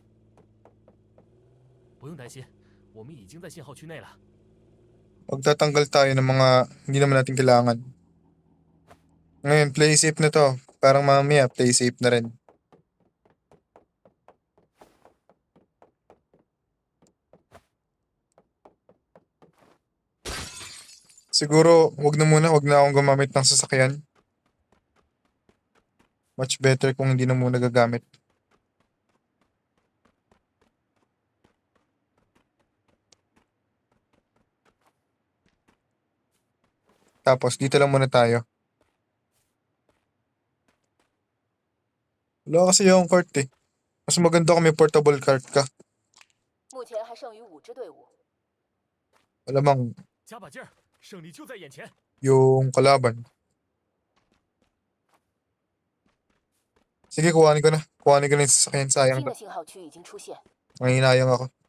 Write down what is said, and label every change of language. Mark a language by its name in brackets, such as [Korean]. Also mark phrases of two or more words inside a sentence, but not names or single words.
[Chinese] 不用担心，我们已经在信号区内了。 [Filipino] Magtatanggal tayo ng mga hindi naman natin kailangan. Ngayon, [English] play safe [Filipino] na to. Parang mamaya, [English] play safe [Filipino] na rin. Siguro, wag na akong gumamit ng sasakyan. [English] Much better [Filipino] kung hindi na muna gagamit. Tapos, dito lang muna tayo. Wala kasi yung cart eh. Mas maganda kung may [English] portable cart [Filipino] ka. [Chinese] 目前还剩余5支队伍。 [Filipino] Alamang [Chinese] 加把劲儿，胜利就在眼前。 [Filipino] yung kalaban. Sige, kuhanin ko na. Kuhanin ko na yung sasakyan. Sayang [Chinese] 新 [Filipino] to. [Chinese] 的信号区已经出现， [Filipino] Nanginayang ako.